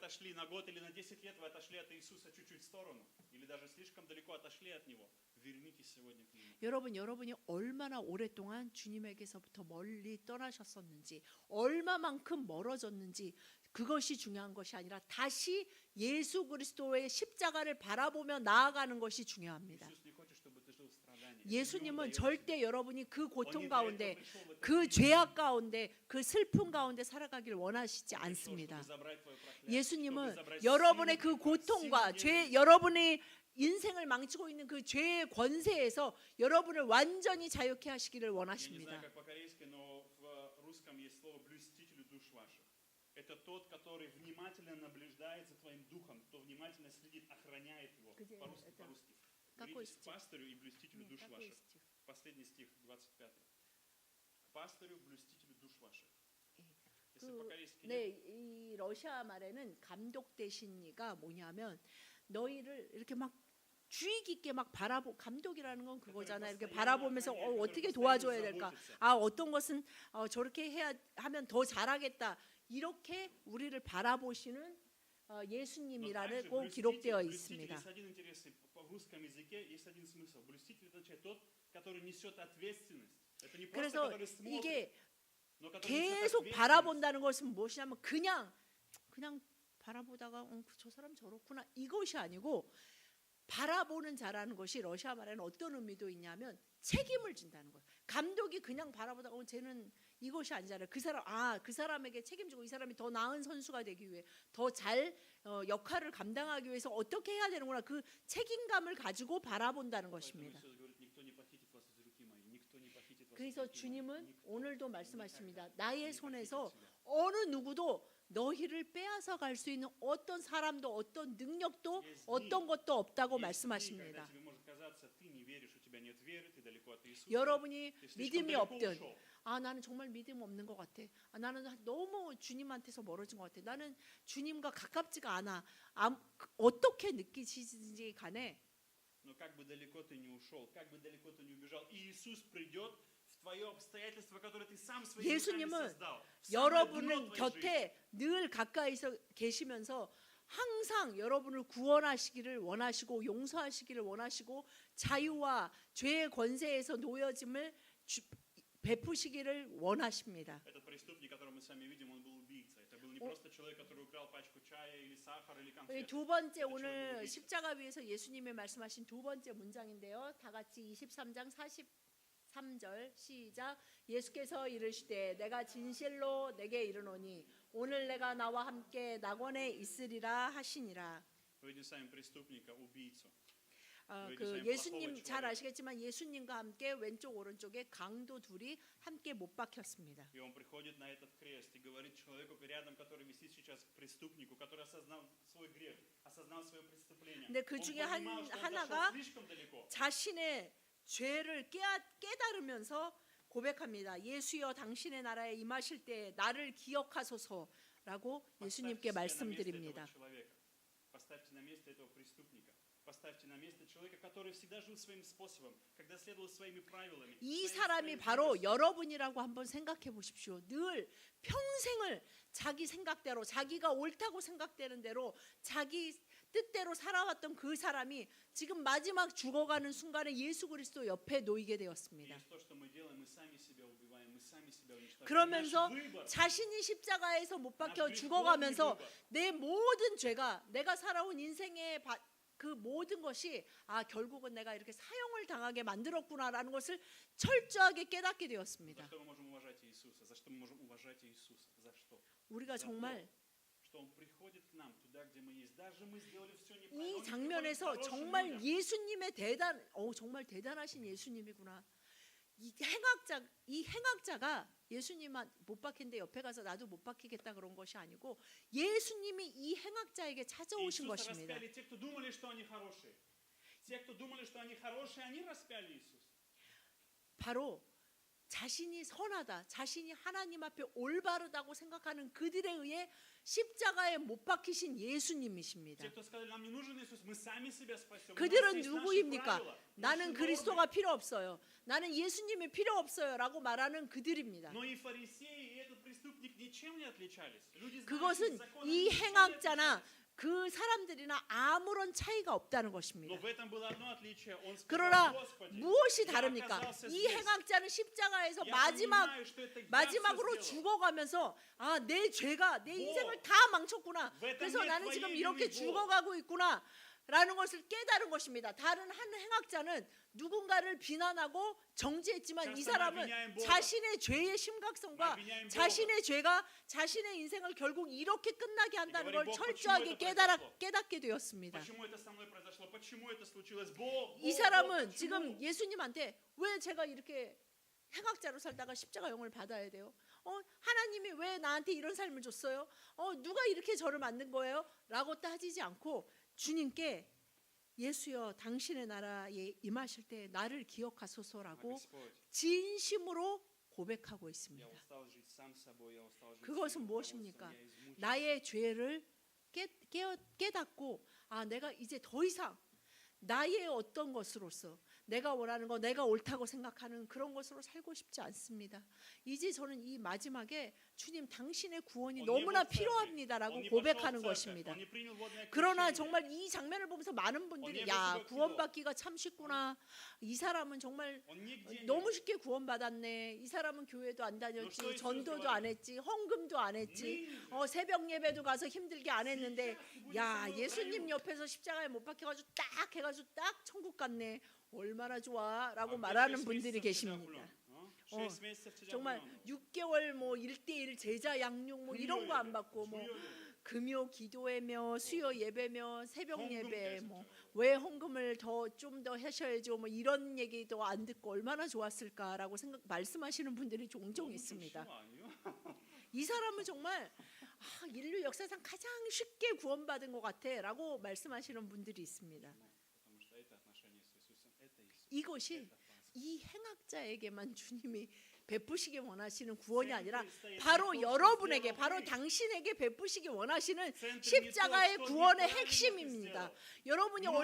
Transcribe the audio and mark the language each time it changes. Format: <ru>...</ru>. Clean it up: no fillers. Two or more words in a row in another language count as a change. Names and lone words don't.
<ko>여러분이 얼마나 오랫동안 주님에게서부터 멀리 떠나셨었는지, 얼마만큼 멀어졌는지 그것이 중요한 것이 아니라 다시 예수 그리스도의 십자가를 바라보며 나아가는 것이 중요합니다. 예수님은 절대 여러분이 그 고통</ko> <ru>Он не для этого</ru> <ko>가운데,</ko> <ru>пришел в этот</ru> <ko>그</ko> <ru>мир.</ru> <ko>죄악 가운데, 그 슬픔 가운데 살아가길 원하시지</ko> <ru>Он пришел,</ru> <ko>않습니다.</ko> <ru>чтобы забрать твое проклятие,</ru> <ko>예수님은</ko> <ru>чтобы забрать</ru> <ko>여러분의</ko> <ru>силу</ru> <ko>그</ko> <ru>греха,</ru> <ko>고통과</ko> <ru>силу</ru> <ko>죄,</ko> <ru>ненависти.</ru> <ko>여러분의 인생을 망치고 있는 그 죄의 권세에서 여러분을 완전히 자유케 하시기를</ko> <ru>Я не знаю,</ru> <ko>원하십니다.</ko> <ru>как по-корейски, но в русском есть слово «блюстителю душ ваших». Это тот, который внимательно наблюдает за твоим духом, кто внимательно следит, охраняет его. Где По-русски, это? по-русски. Какой Молитесь к стих? пастырю и блюстителю душ какой ваших. стих? Последний стих, 25. К пастырю, блюстителю душ ваших. Если</ru> <ko>그,</ko> <ru>по-корейски</ru> <ko>네,</ko> <ru>нет,</ru> <ko>이 러시아 말에는 감독되신이가 뭐냐면 너희를 이렇게 막 주의 깊게 막 감독이라는 건 그거잖아요. 이렇게 바라보면서 어떻게 도와줘야 될까? 아, 어떤 것은 저렇게 해야 하면 더 잘하겠다. 이렇게 우리를 바라보시는</ko> <ru>но</ru> <ko>예수님이라고</ko> <ru>также</ru> <ko>기록되어</ko> <ru>блюститель</ru> <ko>있습니다.</ko> <ru>есть один интересный, в русском языке есть один смысл. Блюститель означает тот, который несет ответственность. Это не просто</ru> <ko>그래서</ko> <ru>который смотрит,</ru> <ko>이게</ko> <ru>но который несет</ru> <ko>계속</ko> <ru>ответственность.</ru> <ko>바라본다는 것은 무엇이냐면 그냥 바라보다가 저 사람 저렇구나 이것이 아니고 바라보는 자라는 것이 러시아 말에는 어떤 의미도 있냐면 책임을 진다는 거예요. 감독이 그냥 바라보다가 쟤는 이것이 아니잖아요. 그 사람에게 책임지고 이 사람이 더 나은 선수가 되기 위해 더 잘 역할을 감당하기 위해서 어떻게 해야 되는구나 그 책임감을 가지고 바라본다는</ko> <ru>Поэтому</ru> <ko>것입니다.</ko> <ru>Иисус говорит, никто не похитит вас из руки моей, никто не похитит вас из</ru> <ko>그래서</ko> <ru>руки моей,</ru> <ko>주님은</ko> <ru>никто</ru> <ko>오늘도</ko> <ru>никогда</ru> <ko>말씀하십니다.</ko> <ru>не</ru> <ko>나의</ko> <ru>похитит</ru> <ko>손에서</ko> <ru>тебя.</ru> <ko>어느 누구도 너희를 빼앗아 갈 수 있는 어떤 사람도 어떤 능력도 어떤 것도 없다고</ko> <ru>Есть дни,</ru> <ko>말씀하십니다.</ko> <ru>когда тебе может казаться, ты не веришь, у тебя нет веры, ты далеко от Иисуса,</ru> <ko>여러분이</ko> <ru>ты слишком</ru> <ko>믿음이</ko> <ru>далеко</ru> <ko>없든</ko> <ru>ушел.</ru> <ko>나는 정말 믿음 없는 것 같아. 나는 너무 주님한테서 멀어진 것 같아. 나는 주님과 가깝지가 않아. 어떻게 느끼시든지 간에</ko> <ru>Но как бы далеко ты не ушел, как бы далеко ты не убежал, Иисус придет в твое обстоятельство, которое ты сам своими руками</ru> <ko>예수님은</ko> <ru>создал. в самое</ru> <ko>여러분은</ko> <ru>дно твоей жизни.</ru> <ko>곁에 늘 가까이서 계시면서 항상 여러분을 구원하시기를 원하시고 용서하시기를 원하시고 자유와 죄의 권세에서 놓여짐을 베푸시기를 원하십니다.</ko> <ru>Этот преступник, которого мы с вами видим, он был убийца. Это был не просто человек, который украл пачку чая или сахар или конфет.</ru> <ko>두 번째</ko> <ru>Это человек был</ru> <ko>오늘</ko> <ru>убийца.</ru> <ko>십자가 위에서 예수님이 말씀하신 두 번째 문장인데요. 다 같이 23장 43절 시작. 예수께서 이르시되 내가 진실로 내게 이르노니 오늘 내가 나와 함께 낙원에 있으리라 하시니라.</ko> <ru>Мы видим с вами преступника, убийцу.</ru> <ko>그 예수님 잘 아시겠지만 예수님과 함께 왼쪽 오른쪽에 강도 둘이 함께 못 박혔습니다.</ko> <ru>И он приходит на этот крест и говорит человеку рядом, который висит сейчас, к преступнику, который осознал свой грех, осознал свое преступление.</ru> <ko>근데 그</ko> <ru>Он</ru> <ko>중에</ko> <ru>понимал, что он</ru> <ko>하나가</ko> <ru>зашел слишком далеко.</ru> <ko>자신의 죄를 깨달으면서 고백합니다. 예수여 당신의 나라에 임하실 때 나를 기억하소서라고 예수님께</ko> <ru>Поставьте себя на место</ru> <ko>말씀드립니다.</ko> <ru>этого человека. Поставьте на место этого преступника. Поставьте на место человека, который всегда жил своим способом, когда следовал своими правилами.</ru> <ko>이</ko> <ru>своим</ru> <ko>사람이 바로</ko> <ru>справедливостью.</ru> <ko>여러분이라고 한번 생각해 보십시오. 늘 평생을 자기 생각대로 자기가 옳다고 생각되는 대로 자기 뜻대로 살아왔던 그 사람이 지금 마지막 죽어가는 순간에 예수 그리스도 옆에 놓이게</ko> <ru>И</ru> <ko>되었습니다.</ko> <ru>то, что мы делаем, мы сами себя убиваем, мы сами себя уничтожаем.</ru> <ko>그러면서</ko> <ru>Наш выбор,</ru> <ko>자신이 십자가에서 못 박혀</ko> <ru>наш</ru> <ko>죽어가면서</ko> <ru>греховный выбор.</ru> <ko>내 모든 죄가 내가 살아온 인생의 그 모든 것이 결국은 내가 이렇게 사형을 당하게 만들었구나라는 것을 철저하게 깨닫게</ko> <ru>За</ru> <ko>되었습니다.</ko> <ru>что мы можем уважать Иисуса? За что мы можем уважать Иисуса? За что?</ru> <ko>우리가</ko> <ru>За</ru> <ko>정말</ko> <ru>то, что Он приходит к нам туда, где мы есть. Даже мы сделали все неправильно.</ru> <ko>이</ko> <ru>Он приходит к</ru> <ko>장면에서</ko> <ru>хорошим</ru> <ko>정말</ko> <ru>людям.</ru> <ko>예수님의 정말 대단하신 예수님이구나. 이 행악자가 예수님 못 박힌데 옆에 가서 나도 못 박히겠다 그런 것이 아니고 예수님이 이 행악자에게 찾아오신</ko> <ru>Иисуса</ru> <ko>것입니다.</ko> <ru>распяли те, кто думали, что они хорошие. Те, кто думали, что они хорошие, они распяли Иисуса.</ru> <ko>바로 자신이 선하다, 자신이 하나님 앞에 올바르다고 생각하는 그들에 의해 십자가에 못 박히신 예수님이십니다.</ko> <ru>Те, кто сказали, нам не нужен Иисус, мы сами себя спасем. У нас</ru> <ko>그들은</ko> <ru>есть наши</ru> <ko>누구입니까?</ko> <ru>правила,</ru> <ko>나는</ko> <ru>наши</ru> <ko>그리스도가</ko> <ru>нормы.</ru> <ko>필요 없어요. 나는 예수님이 필요 없어요라고 말하는 그들입니다.</ko> <ru>Но и фарисеи, и этот преступник ничем не отличались. Люди,</ru> <ko>그것은</ko> <ru>знающие закон,</ru> <ko>이</ko> <ru>они ничем не</ru> <ko>행악자나</ko> <ru>отличались.</ru> <ko>그 사람들이나 아무런 차이가 없다는</ko> <ru>Но</ru> <ko>것입니다.</ko> <ru>в этом было одно отличие. Он сказал,</ru> <ko>그러나</ko> <ru>Господи,</ru> <ko>무엇이</ko> <ru>я</ru> <ko>다릅니까?</ko> <ru>оказался</ru> <ko>이</ko> <ru>здесь.</ru> <ko>행악자는 십자가에서</ko> <ru>Я</ru> <ko>마지막</ko> <ru>понимаю, что это я</ru> <ko>마지막으로</ko> <ru>всё сделал.</ru> <ko>죽어가면서 내 죄가 내 인생을 다 망쳤구나. 왜 그래서 당연히 나는 지금</ko> <ru>твоей</ru> <ko>이렇게</ko> <ru>вины, Бог.</ru> <ko>죽어가고 있구나. 라는 것을 깨달은 것입니다. 다른 한 행악자는 누군가를 비난하고 정죄했지만 이 사람은 자신의 죄의 심각성과 자신의 죄가 자신의 인생을 결국 이렇게 끝나게 한다는 걸 철저하게 깨닫게 되었습니다.</ko> <ru>Почему это со мной произошло? Почему это случилось? Бог,</ru> <ko>이</ko> <ru>Бог,</ru> <ko>사람은</ko> <ru>Бог,</ru> <ko>지금</ko> <ru>почему?</ru> <ko>예수님한테 왜 제가 이렇게 행악자로 살다가 십자가형을 받아야 돼요? 하나님이 왜 나한테 이런 삶을 줬어요? 누가 이렇게 저를 만든 거예요? 라고 따지지 않고 주님께 예수여 당신의 나라에 임하실 때 나를 기억하소서라고</ko> <ru>Господь,</ru> <ko>진심으로 고백하고</ko> <ru>я</ru> <ko>있습니다.</ko> <ru>устал жить сам собой, я устал жить</ru> <ko>그것은</ko> <ru>своим</ru> <ko>무엇입니까?</ko> <ru>руководством, я измучен.</ru> <ko>나의 죄를 깨닫고 내가 이제 더 이상 나의 어떤 것으로서 내가 원하는 거 내가 옳다고 생각하는 그런 것으로 살고 싶지 않습니다. 이제 저는 이 마지막에 주님 당신의 구원이</ko> <ru>Он</ru> <ko>너무나</ko> <ru>не был в церкви,</ru> <ko>필요합니다라고</ko> <ru>он не</ru> <ko>고백하는</ko> <ru>пошел в церковь,</ru> <ko>것입니다.</ko> <ru>он не принял водное</ru> <ko>그러나</ko> <ru>крещение.</ru> <ko>정말 이 장면을 보면서 많은 분들이 야 구원받기가 참 쉽구나. 이 사람은 정말</ko> <ru>Он нигде</ru> <ko>너무</ko> <ru>не</ru> <ko>쉽게 구원받았네. 이 사람은 교회도 안 너 다녔지, 써 전도도 있어요, 안 했지, 헌금도 안 했지, 네. 새벽 예배도 가서 힘들게 안 했는데, 야 진짜 예수님 그거요. 옆에서 십자가에 못 박혀가지고 딱 해가지고 딱 천국 갔네. 얼마나 좋아라고</ko> <ru>А</ru> <ko>말하는</ko> <ru>где</ru> <ko>분들이</ko> <ru>6 месяцев тебя</ru> <ko>계십니다.</ko> <ru>плюнул? 6 месяцев тебя</ru> <ko>정말</ko> <ru>плюнул.</ru> <ko>6개월 1대1 제자 양육 이런 거 안 받고 금요 기도회며 수요 예배며 새벽 헌금 예배 계속 왜 헌금을 좀 더 하셔야죠 이런 얘기도 안 듣고 얼마나 좋았을까라고 말씀하시는 분들이 종종 너무 좀 있습니다. 심하 아니에요? 이 사람은 정말 인류 역사상 가장 쉽게 구원받은 것 같아라고 말씀하시는 분들이 있습니다.</ko> <ru>Потому что это отношение с Иисусом, это Иисус.</ru> <ko>이것이</ko> <ru>Это Пасха.</ru> <ko>이 행악자에게만 주님이 베푸시기 원하시는 구원이</ko> <ru>Центре</ru> <ko>아니라</ko> <ru>стоит</ru> <ko>바로</ko> <ru>не то, что</ru> <ko>여러분에게</ko> <ru>сделал</ru> <ko>바로</ko> <ru>ты.</ru> <ko>당신에게 베푸시기 원하시는</ko> <ru>Центре не то,</ru> <ko>십자가의</ko> <ru>что</ru> <ko>구원의</ko> <ru>неправильно ты</ru> <ko>핵심입니다.</ko> <ru>сделал.</ru> <ko>여러분이</ko> <ru>Много</ru>